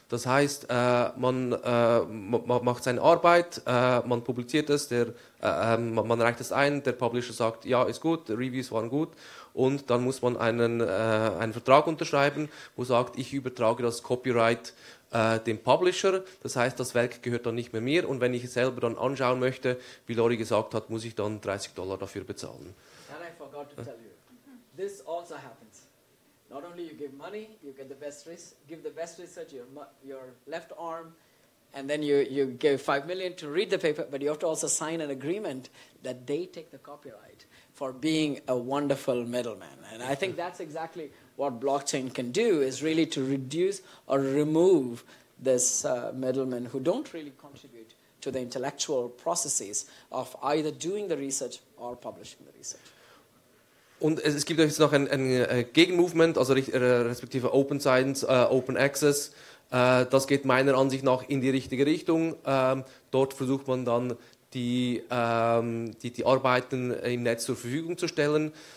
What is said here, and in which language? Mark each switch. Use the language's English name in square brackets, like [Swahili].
[German] Das heißt, man macht seine Arbeit, man publiziert es, man reicht es ein, der Publisher sagt, ja, ist gut, die Reviews waren gut, und dann muss man einen Vertrag unterschreiben, wo sagt, ich übertrage das Copyright dem Publisher. Das heißt, das Werk gehört dann nicht mehr mir, und wenn ich es selber dann anschauen möchte, wie Lori gesagt hat, muss ich dann $30 dafür bezahlen. [English] And I forgot to tell you, this also happens. Not only you give money, you get give the best research, your left arm, and then you give 5 million to read the paper, but you have to also sign an agreement that they take the copyright for being a wonderful middleman. And I think that's exactly what blockchain can do, is really to reduce or remove this middlemen who don't really contribute to the intellectual processes of either doing the research or publishing the research. [German] Und es gibt jetzt noch ein Gegenmovement, also respektive Open Science, Open Access. Das geht meiner Ansicht nach in die richtige Richtung. Dort versucht man dann die Arbeiten im Netz zur Verfügung zu stellen.